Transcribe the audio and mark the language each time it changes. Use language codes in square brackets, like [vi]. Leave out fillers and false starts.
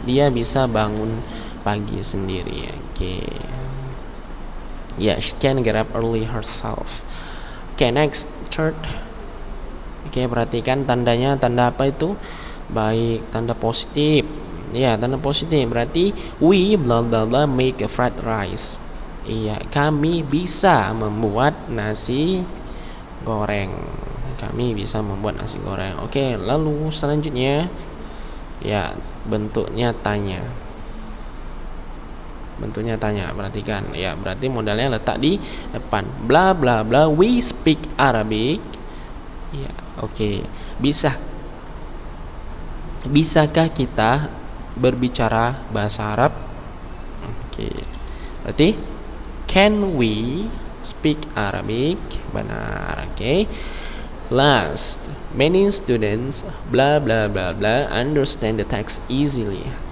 [id] Dia bisa bangun pagi sendiri. [en] Oke, ya, she can get up early herself. [id] Oke, [en] next, third. [id] Oke, perhatikan tandanya, tanda apa itu? Baik, tanda positif. Ya, tanda positif berarti [en] we bla bla bla make a fried rice. [id] Iya, kami bisa membuat nasi goreng. Kami bisa membuat nasi goreng. Oke, lalu selanjutnya, ya, bentuknya tanya. Bentuknya tanya, perhatikan, ya, berarti modalnya letak di depan. [en] Bla bla bla we speak Arabic. [id] Ya, oke. Bisakah kita berbicara bahasa Arab? Oke. [en] Berarti can we speak Arabic? Benar. Oke. Last, many students bla bla bla bla understand the text easily.